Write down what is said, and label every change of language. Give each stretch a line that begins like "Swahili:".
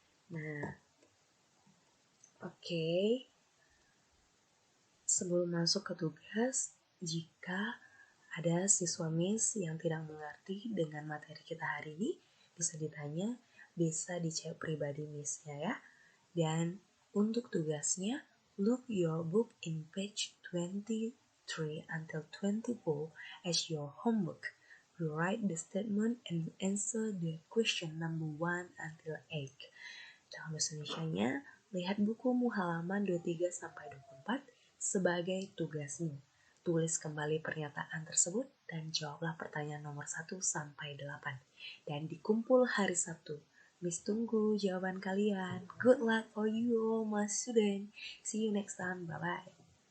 Indonesian: Nah, oke. Sebelum masuk ke tugas, jika ada siswa Miss yang tidak mengerti dengan materi kita hari ini, bisa ditanya, bisa dicek pribadi Miss-nya ya. Dan untuk tugasnya,
English: look your book in page 23 until 24 as your homework. You write the statement and answer the question number 1 until 8.
Indonesian: Dalam bahasa Indonesianya, lihat bukumu halaman 23-24 sebagai tugasmu. Tulis kembali pernyataan tersebut dan jawablah pertanyaan nomor 1-8. Dan dikumpul hari Sabtu. Miss tunggu jawaban kalian.
English: Good luck for you all my student. See you next time. Bye-bye.